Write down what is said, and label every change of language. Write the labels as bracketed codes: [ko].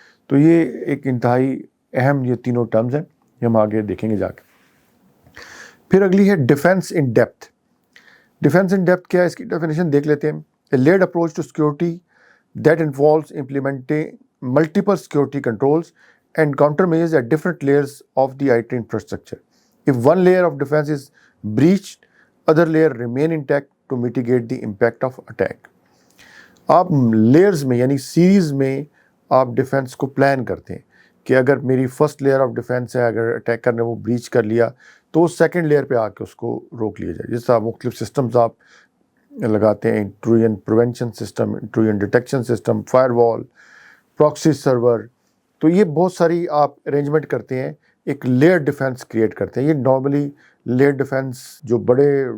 [ur] تو یہ ایک انتہائی اہم یہ تینوں ٹرمز ہیں, یہ ہم آگے دیکھیں گے جا کے. پھر اگلی ہے defence in depth. Defence in depth کیا ہے, اس کی ڈیفینیشن دیکھ لیتے ہیں. [en] A layered approach to security that involves implementing multiple security controls and countermeasures at different layers of the IT infrastructure. If one layer of defense is breached, other layer remain intact to mitigate the impact of attack. [ur] آپ layers میں یعنی series میں آپ defence کو plan کرتے ہیں کہ اگر میری فرسٹ لیئر آف ڈیفینس ہے, اگر اٹیکر نے وہ بریچ کر لیا تو اس سیکنڈ لیئر پہ آ کے اس کو روک لیا جائے. جس طرح مختلف سسٹمز آپ لگاتے ہیں, intrusion prevention system, intrusion detection system, fire وال, پراکسی سرور, تو یہ بہت ساری آپ ارینجمنٹ کرتے ہیں, ایک لیئر ڈیفینس کریٹ کرتے ہیں. یہ نارملی لیئر ڈیفینس جو بڑے